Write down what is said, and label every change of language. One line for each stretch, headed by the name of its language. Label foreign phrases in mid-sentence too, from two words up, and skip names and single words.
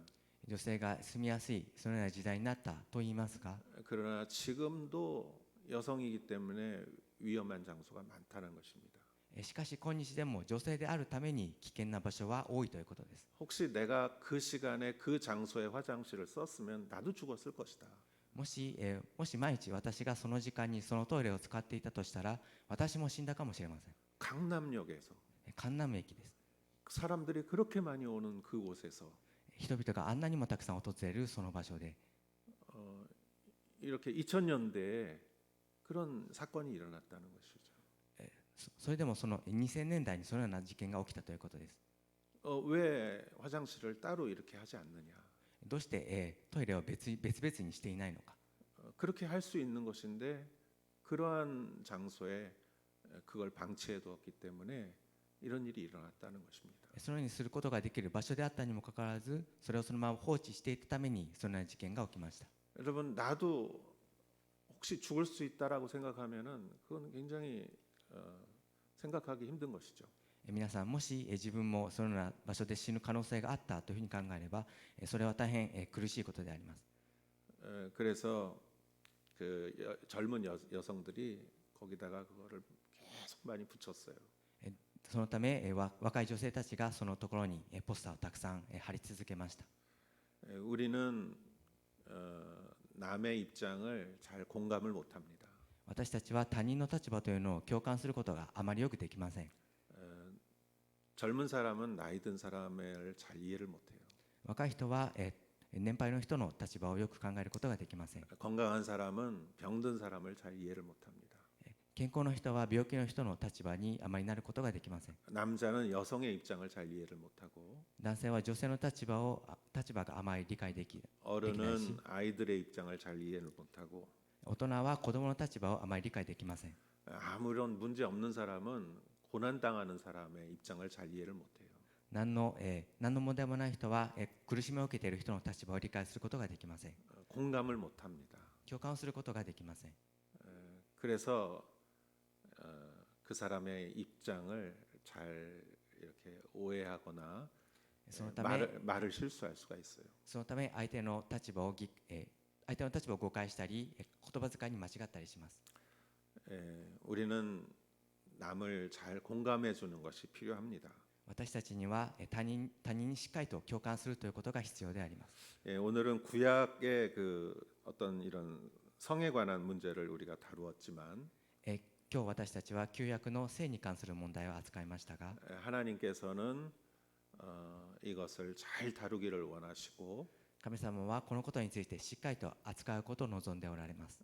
Japanese: 女性が住みやすいそのような時代になったと言いますが、
Korean: 그러나 지금도 여성이기 때문에 위험한 장소가 많다는 것입니다.
Japanese: しかし今日でも女性であるために危険な場所は多いということです。
Korean: 혹시 내가 그 시간에 그 장소에 화장실을 썼으면 나도 죽었을 것이다.
Japanese: もし毎日私がその時間にそのトイレを使っていたとしたら私も死んだかもしれません。
Korean: 강남역에서
Japanese: 江南駅です。
Korean: 사람들이 그렇게 많이 오는 그곳에서
Japanese: 人々があんなにもたくさん訪れるその場所で
Korean: 이렇게 2000년대에 그런 사건이 일어났다는 것이죠.
Japanese: それでもその2000年代にそのような事件が起きたということです。
Korean: 왜 화장실을 따로 이렇게 하지 않느냐?
Japanese: どうして、トイレを別々にしていないのか。
Korean: 그렇게 할 수 있는 것인데 그러한 장소에 그걸 방치해 두었기 때문에 이런 일이 일어났다는 것입니다.
Japanese: そのようにすることができる場所であったにもかかわらずそれをそのまま放置していたためにそのような事件が起きました。
Korean: 여러분 나도 혹시 죽을 수 있다라고 생각하면은 그건 굉장히 생각하기 힘든 것이죠.
Japanese: 皆さんもし自分もそのような場所で死ぬ可能性があったというふうに考えればそれは大変苦しいことであります。
Korean: 그래서 그 젊은 여성들이 거기다가 그거를 계속 많이 붙였어요.
Japanese: そのため若い女性たちがそのところにポスターをたくさん貼り続けました。
Korean: 우리는 남의 입장을 잘 공감을 못합니다.
Japanese: 私たちは他人の立場というのを共感することがあまりよくできません。
Korean: 젊은 사람은 나이 든 사람을 잘 이해를 못해요.
Japanese: 若い人は年配の人の立場をよく考えることができません。
Korean: 건강한 사람은 병든 사람을 잘 이해를 못합니다.
Japanese: 健康の人は病気の人の立場にあまりなることができません。
Korean: 남자는 여성의 입장을 잘 이해를 못하고
Japanese: 男性は女性の立場があまり理解できないし、
Korean: 어른은 아이들의 입장을 잘 이해를 못하고
Japanese: 大人は子供の立場をあまり理解できません。
Korean: 아무런 문제 없는 사람은 고난 당하는 사람의 입장을 잘 이해를 못해요.
Japanese: 何の問題もない人は苦しみを受けている人の立場を理解することができません。
Korean: 공감을 못합니다.
Japanese: 共感をすることができません。
Korean: 그래서 그 사람의 입장을 잘 이렇게 오해하거나
Japanese: そのため
Korean: 말을 실수할 수가 있어요.
Japanese: 相手の立場を誤解したり言葉遣いに間違ったりします。
Korean: 우리는 남을 잘 공감해 주는 것이 필요합니다.
Japanese: 私たちには他人にしっかりと共感するということが必要であります。
Korean: 오늘은 구약의 그 어떤 이런 성에 관한 문제를 우리가 다루었지만
Japanese: 今日私たちは旧約の性に関する問題を扱いましたが
Korean: 하나님께서는 이것을 잘 다루기를 원하시고
Japanese: 神様はこのことについてしっかりと扱うことを望んでおられます。